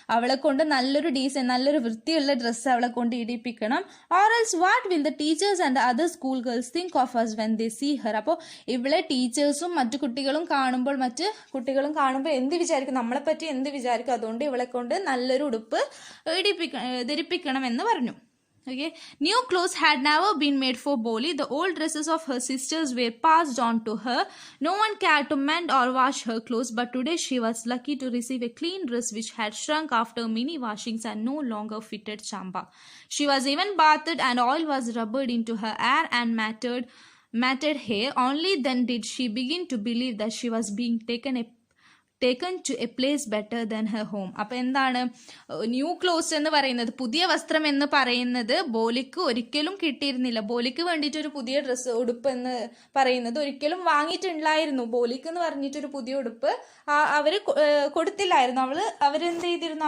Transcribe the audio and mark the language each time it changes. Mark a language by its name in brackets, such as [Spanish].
[Malayalam] അവളെ കൊണ്ട് നല്ലൊരു വൃത്തിയുള്ള ഡ്രസ്സ് അവളെ കൊണ്ട് ഇടിപ്പിക്കണം. [English] Or else what will the teachers and other school girls think of us when they see her. [Malayalam] അപ്പോൾ ഇവളെ ടീച്ചേഴ്സും മറ്റു കുട്ടികളും കാണുമ്പോൾ എന്ത് വിചാരിക്കും? നമ്മളെപ്പറ്റി എന്ത് വിചാരിക്കും? അതുകൊണ്ട് ഇവളെ കൊണ്ട് നല്ലൊരു ഉടുപ്പ് ധരിപ്പിക്കണം എന്ന് പറഞ്ഞു. [English] Okay. New clothes had never been made for Boli. The old dresses of her sisters were passed on to her. No one cared to mend or wash her clothes, but today she was lucky to receive a clean dress which had shrunk after many washings and no longer fitted Chamba. She was even bathed and oil was rubbed into her hair and matted hair. Only then did she begin to believe that she was being taken to a place better than her home. [Malayalam] അപ്പോൾ എന്താണ് new clothes എന്ന് പറയുന്നത്? പുതിയ വസ്ത്രം എന്ന് പറയുന്നത് ബോലിക്ക് ഒരിക്കലും കിട്ടിയിരുന്നില്ല. ബോലിക്ക് വേണ്ടിയിട്ട് ഒരു പുതിയ ഉടുപ്പ് എന്ന് പറയുന്നത് ഒരിക്കലും വാങ്ങിയിട്ടുണ്ടായിരുന്നു. ബോലിക്ക് എന്ന് പറഞ്ഞിട്ടൊരു പുതിയ ഉടുപ്പ് അവര് കൊടുത്തില്ലായിരുന്നു. അവരെന്ത് ചെയ്തിരുന്നു?